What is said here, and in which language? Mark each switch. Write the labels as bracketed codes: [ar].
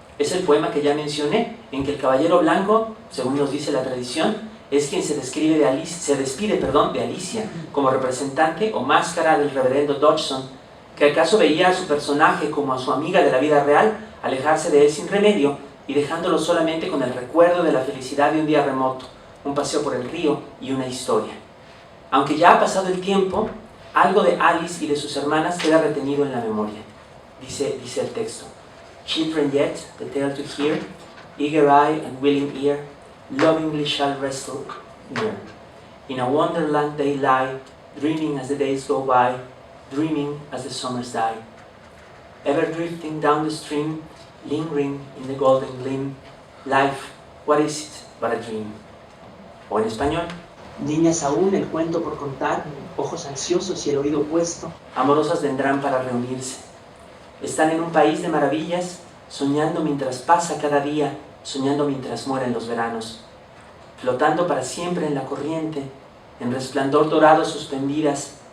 [es] Es el poema que ya mencioné, en que el caballero blanco, según nos dice la tradición, es quien se despide de Alicia como representante o máscara del reverendo Dodgson, que acaso veía a su personaje como a su amiga de la vida real alejarse de él sin remedio y dejándolo solamente con el recuerdo de la felicidad de un día remoto, un paseo por el río y una historia. Aunque ya ha pasado el tiempo, algo de Alice y de sus hermanas queda retenido en la memoria. Dice el texto: [en] Children yet, the tale to hear, eager eye and willing ear, lovingly shall wrestle near. In a wonderland they lie, dreaming as the days go by, dreaming as the summers die. Ever drifting down the stream, lingering in the golden gleam. Life, what is it? but a dream. [es] O en español, Niñas aún, el cuento por contar, ojos ansiosos y el oído puesto. amorosas vendrán para reunirse. Están en un país de maravillas, soñando mientras pasa cada día, soñando mientras mueren los veranos, flotando para siempre en la corriente, en resplandor dorado suspendidas.